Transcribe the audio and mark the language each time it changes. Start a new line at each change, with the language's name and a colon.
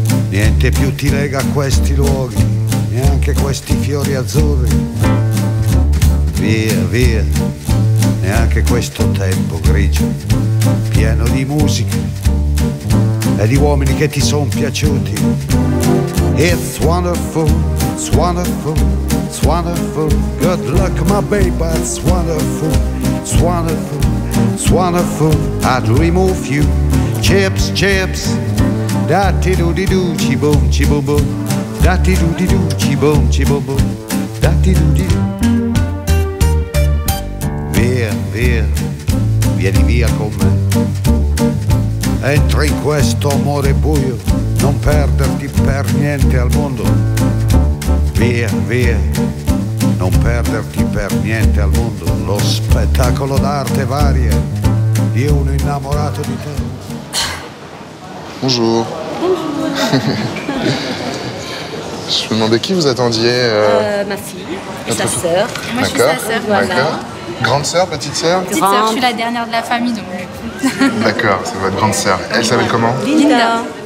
Italian: Niente più ti lega a questi luoghi, neanche questi fiori azzurri. Via, via, neanche questo tempo grigio, pieno di musica e di uomini che ti son piaciuti.
English: It's wonderful, it's wonderful, it's wonderful. Good luck, my baby, it's wonderful, it's wonderful, it's wonderful. I'd remove you, chips, chips. Da-ti-do-di-do, chi-boom, chi-boom-boom. Da-ti-do-di-do, chi-boom, chi-boom-boom. Da-ti-do-di-do.
Italian: Via, via, vieni via con me. Entra in questo amore buio, non perderti per niente al mondo. Via, via, non perderti per niente al mondo. Lo spettacolo d'arte varia di uno innamorato di te.
French: Bonjour. Je me demandais qui vous attendiez Ma fille et sa sœur. Moi, je suis sa sœur. D'accord. Grande sœur, petite sœur? Petite sœur, je suis la dernière de la famille, donc du coup. D'accord, c'est votre grande sœur. Elle s'appelle comment? Linda.